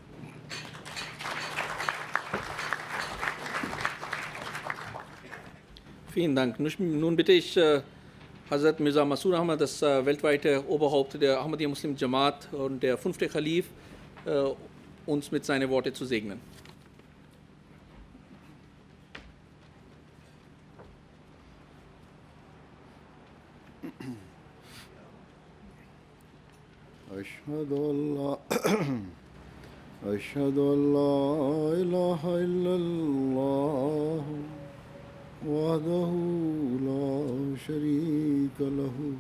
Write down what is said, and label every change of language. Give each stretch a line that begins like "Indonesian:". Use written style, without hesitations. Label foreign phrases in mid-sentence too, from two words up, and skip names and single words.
German: Vielen Dank. Nun bitte ich Hazrat Mirza Masroor Ahmad, das weltweite Oberhaupt der Ahmadiyya Muslim Jamaat und der 5. Khalif, uns mit seinen Worten zu segnen.
Arabic: أشهد أن لا إله إلا الله وحده لا شريك له